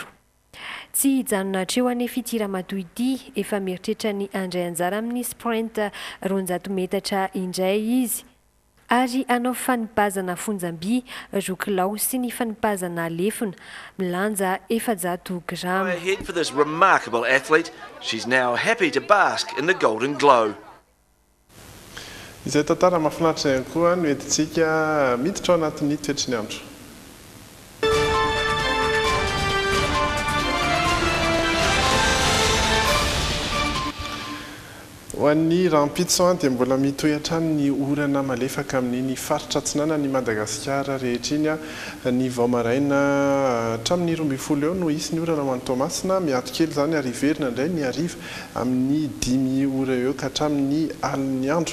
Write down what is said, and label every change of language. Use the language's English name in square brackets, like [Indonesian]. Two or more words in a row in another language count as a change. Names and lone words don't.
[Malagasy] Tsy hijanona hatreo anefa ity ramatoa ity efa mieritreritra ny andray anjara amin'ny sprint 200 metatra indray izy ary anao fanipazana fonjam-by rokilao sy ny fanipazana lefona milanja 400 grama. [English] Ahead for this remarkable athlete, she's now happy to bask in the golden glow. [Malagasy] Izay tantara mahafinaritra ihany koa no entintsika miditra ao anatin'ny toetry ny andro. Ho an'ny rampitso dia mbola mitohy hatrany ny orana malefaka amin'iny faritra atsinana ny Madagasikara rehetra iny ny vao maraina hatramin'ny 12 eo no isy ny orana ho an'ny Tomasina miato kely zany ary iverina indray ny ariva amin'ny 10 ora eo ka hatramin'ny aliny andro.